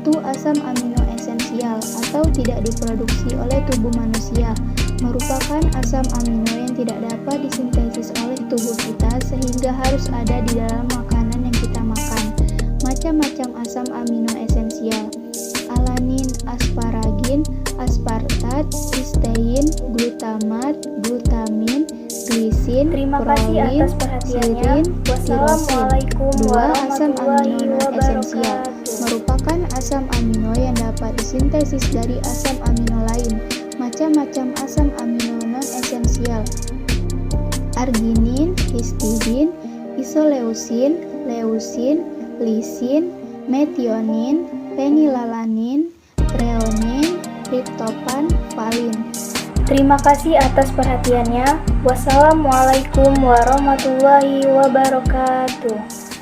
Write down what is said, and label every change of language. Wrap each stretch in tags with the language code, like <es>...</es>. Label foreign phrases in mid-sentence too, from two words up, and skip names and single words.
<id>Asam amino esensial atau tidak diproduksi oleh tubuh manusia, merupakan asam amino yang tidak dapat disintesis oleh tubuh kita sehingga harus ada di dalam makanan yang kita makan. Macam-macam asam amino esensial: alanin, asparagin, aspartat, sistein, glutamat, glutamin, glisin, Terima kasih prolin, atas perhatiannya. sirin, Wassalamualaikum tirosin. 2. Asam warahmatullahi amino non-esensial wabarakatuh. merupakan asam amino yang dapat disintesis dari asam amino lain. Macam-macam asam amino non-esensial: arginin, histidin, isoleusin, leusin, lisin, metionin, fenilalanin, treonin, triptofan, valin. Terima kasih atas perhatiannya.</id> <ar>والسلام عليكم ورحمة الله وبركاته.</ar>